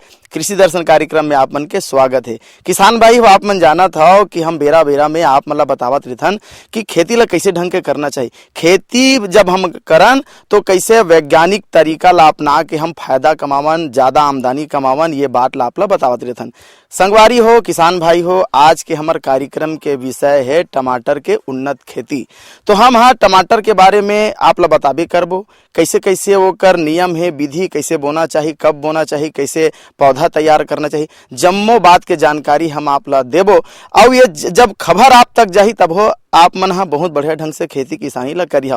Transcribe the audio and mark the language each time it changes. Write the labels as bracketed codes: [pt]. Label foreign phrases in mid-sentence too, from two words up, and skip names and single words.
[hne] कृषि दर्शन कार्यक्रम में आप मन के स्वागत है। किसान भाई हो, आप मन जाना था कि हम बेरा बेरा में आप मतलब बतावत रहथन कि खेती ला कैसे ढंग के करना चाहिए। खेती जब हम करन तो कैसे वैज्ञानिक तरीका ला अपना के हम फायदा कमावन, ज्यादा आमदनी कमावन, ये बात ला आप ला बतावत रहथन। संगवारी हो, किसान भाई हो, आज के हमारे कार्यक्रम के विषय है टमाटर के उन्नत खेती। तो हम हाँ टमाटर के बारे में आप ला बताबे करबो, कैसे कैसे वो कर नियम है, विधि कैसे बोना चाहिए, कब बोना चाहिए, कैसे पौधा तैयार करना चाहिए, जम्मो बात के जानकारी हम आप ला देबो। और ये जब खबर आप तक जाही तब हो आप मन हा बहुत बढ़िया ढंग से खेती किसानी ला करिहा।